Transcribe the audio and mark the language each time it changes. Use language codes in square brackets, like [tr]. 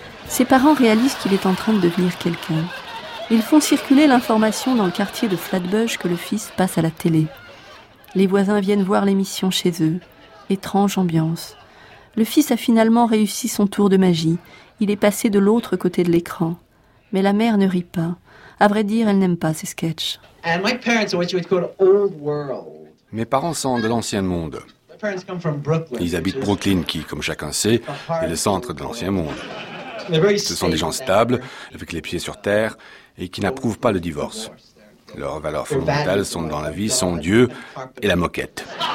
[fr] Ses parents réalisent qu'il est en train de devenir quelqu'un. Ils font circuler l'information dans le quartier de Flatbush que le fils passe à la télé. Les voisins viennent voir l'émission chez eux. Étrange ambiance. Le fils a finalement réussi son tour de magie. Il est passé de l'autre côté de l'écran. Mais la mère ne rit pas. À vrai dire, elle n'aime pas ses sketchs. [en] And my parents are what you would call old world. [fr] Mes parents sont de l'ancien monde. Ils habitent Brooklyn qui, comme chacun sait, est le centre de l'ancien monde. Ce sont des gens stables, avec les pieds sur terre, et qui n'approuvent pas le divorce. Leurs valeurs fondamentales sont dans la vie, son Dieu et la moquette.